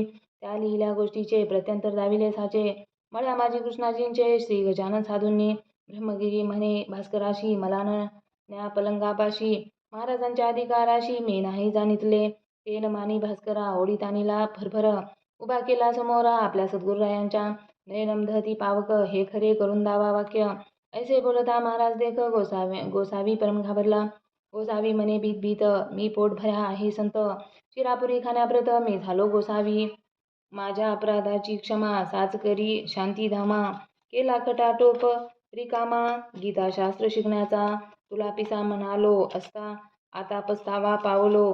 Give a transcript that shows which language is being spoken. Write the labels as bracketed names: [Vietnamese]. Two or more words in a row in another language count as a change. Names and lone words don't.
[Marathi] त्या लिहिल्या गोष्टीचे प्रत्यंतर दाविले साचे. मळ्या माझी कृष्णाजींचे श्री गजानन साधूंनी. ब्रह्मगिरी म्हणे भास्कराशी, मला न न्या पलंगापाशी. महाराजांच्या अधिकाराशी मी नाही जाणितले. ते न मानी भास्करा ओढीत आणिला फरफर. उभा केला समोर आपल्या सद्गुरुरायांच्या. [Sanskrit] नयनम दहती पावक [Marathi] हे खरे करून दावा वाक्य. ऐसे बोलता महाराज देख गोसावी परम घाबरला. गोसावी म्हणे भीत भीत, मी पोट भऱ्या आहे संत. शिरापुरी खाण्याप्रत मी झालो गोसावी. माझ्या अपराधाची क्षमा साच करी शांतीधामा. केला खटाटोप रिकामा, गीताशास्त्र शिकण्याचा. तुला पिसा म्हणालो असता, आता पस्तावा पावलो.